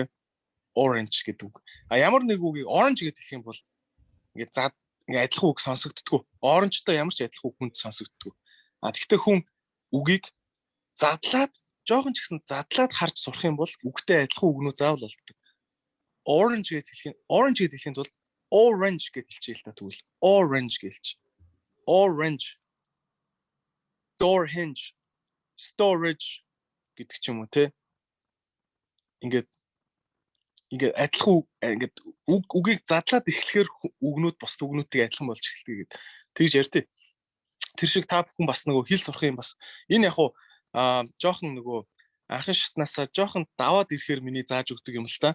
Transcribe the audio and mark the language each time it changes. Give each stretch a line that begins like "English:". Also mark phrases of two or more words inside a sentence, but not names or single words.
Mongolian: Orange гэдэг үг. Ямар нэг үгийг orange гэдэг хэлэх юм бол ингээд адилхан үг сонсогддгоо. Orange-той ямар ч адилхан үг хүнд сонсогддгоо. Тэгвэл хүн үгийг задлаад жоохон ч гэсэн задлаад харж сурах юм бол үгтэй адилхан үгнүүд заавал олддог. Orange гэдэг хэлэхэд бол orange гэж хэлчихээ л та тэгвэл orange гэлч.
English: Orange, door hinge, storage
Mongolian: гэдэг ч юм уу те. Ингээд адилхан ингээд үгийг задлаад эхлэхээр үгнүүд бусд үгнүүдтэй адилхан болж эхэлдэг гэдэг. Тэгж ярьтыг. Тэр шиг та бүхэн бас нөгөө хэл сурах юм бас энэ яг жоохон нөгөө анхан шатнаасаа жоохон даваад ирэхээр миний зааж өгдөг юм л та.